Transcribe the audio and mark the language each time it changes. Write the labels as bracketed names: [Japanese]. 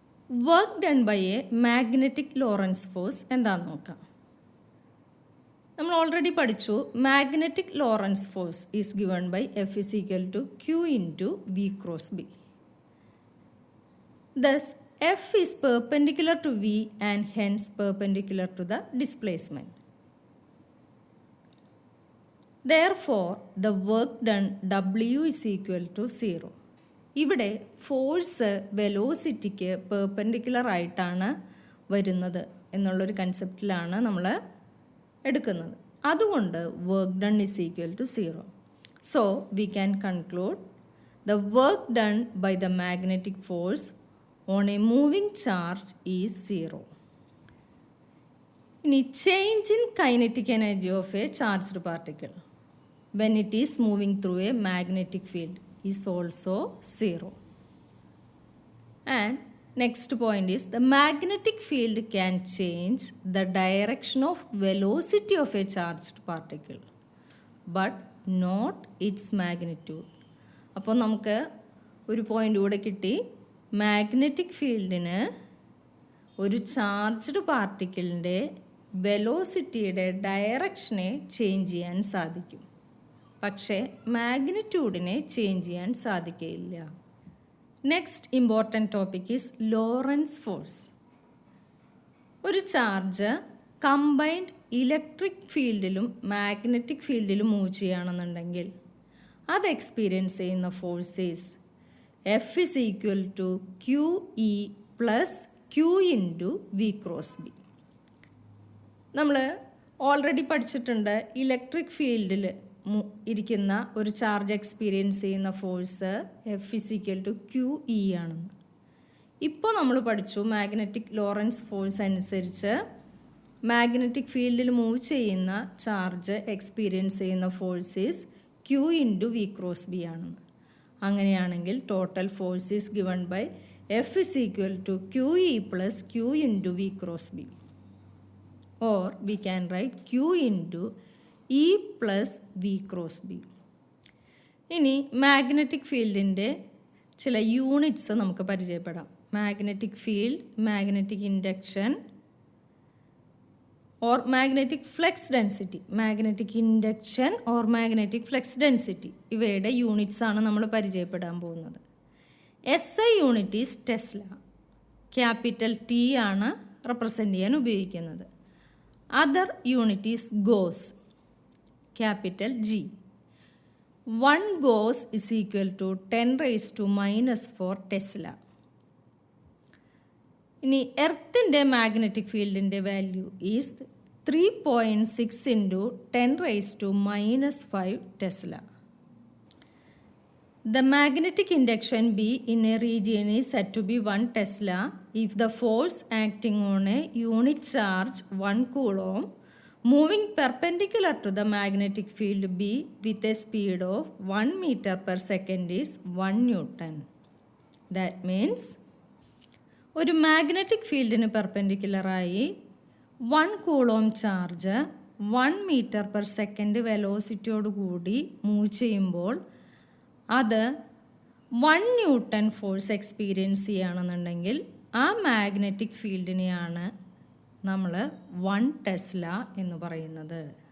[English] work done by a magnetic Lorentz force [Malayalam] എന്താണെന്ന് നോക്കാം. നമ്മൾ ഓൾറെഡി പഠിച്ചു, [English] Magnetic Lorentz force is given by F is equal to Q into V cross B. Thus, F is perpendicular to V and hence perpendicular to the displacement. Therefore, the work done W is equal to 0. [Malayalam] ഇവിടെ force വെലോസിറ്റിക്ക് perpendicular ആയിട്ടാണ് വരുന്നത് എന്നുള്ളൊരു കൺസെപ്റ്റിലാണ് നമ്മൾ എടുക്കുന്നത്. അതുകൊണ്ട് [English] Work done is equal to 0. So we can conclude the work done by the magnetic force on a moving charge is 0. ഇനി change in kinetic energy of a charged particle when it is moving through a magnetic field is also 0. And next point is the magnetic field can change the direction of velocity of a charged particle but not its magnitude. [Malayalam] അപ്പോൾ നമുക്ക് ഒരു point കൂടെ കിട്ടി. Magnetic ഫീൽഡിന് ഒരു charged പാർട്ടിക്കിളിൻ്റെ വെലോസിറ്റിയുടെ ഡയറക്ഷനെ change ചെയ്യാൻ സാധിക്കും, പക്ഷേ മാഗ്നിറ്റ്യൂഡിനെ ചേഞ്ച് ചെയ്യാൻ സാധിക്കില്ല. [English] Next important topic is Lorentz force. [Malayalam] ഒരു charge combined electric ഫീൽഡിലും magnetic ഫീൽഡിലും move ചെയ്യുകയാണെന്നുണ്ടെങ്കിൽ അത് എക്സ്പീരിയൻസ് ചെയ്യുന്ന [English] Force is F is equal to QE plus Q into V cross B. [Malayalam] നമ്മൾ ഓൾറെഡി പഠിച്ചിട്ടുണ്ട്, ഇലക്ട്രിക് ഫീൽഡിൽ ഇരിക്കുന്ന ഒരു ചാർജ് എക്സ്പീരിയൻസ് ചെയ്യുന്ന force [English] F is equal to QE [Malayalam] ആണെന്ന്. ഇപ്പോൾ നമ്മൾ പഠിച്ചു മാഗ്നറ്റിക് ലോറൻസ് ഫോഴ്സ് അനുസരിച്ച് മാഗ്നറ്റിക് ഫീൽഡിൽ മൂവ് ചെയ്യുന്ന ചാർജ് എക്സ്പീരിയൻസ് ചെയ്യുന്ന [English] force is Q into V cross B [Malayalam] ആണെന്ന്. അങ്ങനെയാണെങ്കിൽ [English] Total force is given by F is equal to QE plus Q into V cross B. Or we can write Q into E plus V cross B. [Malayalam] ഇനി magnetic ഫീൽഡിൻ്റെ ചില units നമുക്ക് പരിചയപ്പെടാം. Magnetic field, magnetic induction or magnetic flex density, magnetic induction or magnetic flex density ഇവയുടെ units ആണ് നമ്മൾ പരിചയപ്പെടാൻ പോകുന്നത്. [English] SI unit is tesla. [Malayalam] Capital T ആണ് റെപ്രസെൻ്റ് ചെയ്യാൻ ഉപയോഗിക്കുന്നത്. [English] Other unit is gauss, capital G. 1 Gauss is equal to 10 raised to minus 4 Tesla. [Malayalam] ഇനി എർത്തിൻ്റെ [English] Magnetic ഫീൽഡിൻ്റെ value is 3.6 into 10 raised to minus 5 Tesla. The magnetic induction B in a region is said to be 1 Tesla if the force acting on a unit charge 1 coulomb moving perpendicular to the magnetic field B with a speed of 1 meter per second is 1 Newton. That means [Malayalam] ഒരു magnetic ഫീൽഡിന് പെർപെൻഡിക്കുലറായി 1 coulomb charge 1 metre per second വെലോസിറ്റിയോടുകൂടി move ചെയ്യുമ്പോൾ അത് 1 newton force experience ചെയ്യുകയാണെന്നുണ്ടെങ്കിൽ ആ magnetic ഫീൽഡിനെയാണ് നമ്മൾ 1 Tesla എന്ന് പറയുന്നത്.